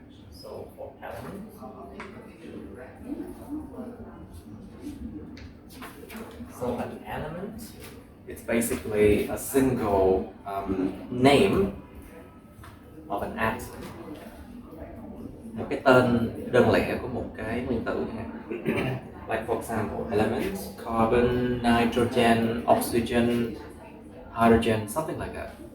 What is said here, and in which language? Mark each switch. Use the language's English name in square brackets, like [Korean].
[English] So for element, so an element, it's basically a single name of an atom. [Vietnamese] Một cái tên đơn lẻ của một cái nguyên tử nha. [English] Like for example, elements, carbon, nitrogen, oxygen, hydrogen, something like that.